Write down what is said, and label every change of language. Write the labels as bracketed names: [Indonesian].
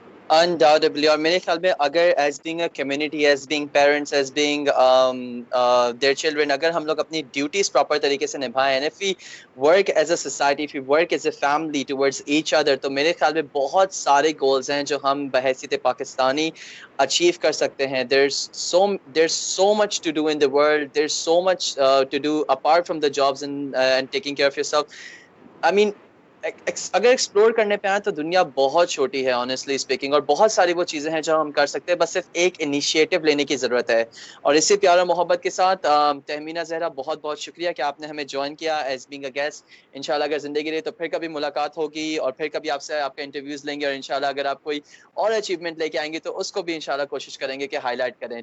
[English] Undoubtedly, [Urdu] اور میرے خیال میں اگر [English] as being a community, as being parents, as being their children, [Urdu] اگر ہم لوگ اپنی ڈیوٹیز پراپر طریقے سے نبھائیں, [English] and if we work as a society, if we work as a family towards each other, [Urdu] تو میرے خیال میں بہت سارے گولز ہیں جو ہم بحیثیت پاکستانی اچیو کر سکتے ہیں. [English] there's so much to do in the world, there's so much to do apart from the jobs and taking care of yourself. I mean, [Urdu] اگر ایکسپلور کرنے پہ آئیں تو دنیا بہت چھوٹی ہے [English] honestly speaking, [Urdu] اور بہت ساری وہ چیزیں ہیں جو ہم کر سکتے ہیں, بس صرف ایک انیشیٹو لینے کی ضرورت ہے. اور اسی پیار و محبت کے ساتھ تہمینہ زہرا, بہت بہت شکریہ کہ آپ نے ہمیں جوائن کیا [English] As being a guest. [Urdu] انشاءاللہ اگر زندگی رہی تو پھر کبھی ملاقات ہوگی, اور پھر کبھی آپ سے آپ کا انٹرویوز لیں گے, اور انشاءاللہ اگر آپ کوئی اور اچیومنٹ لے کے آئیں گے تو اس کو بھی انشاءاللہ کوشش کریں گے کہ ہائی لائٹ کریں.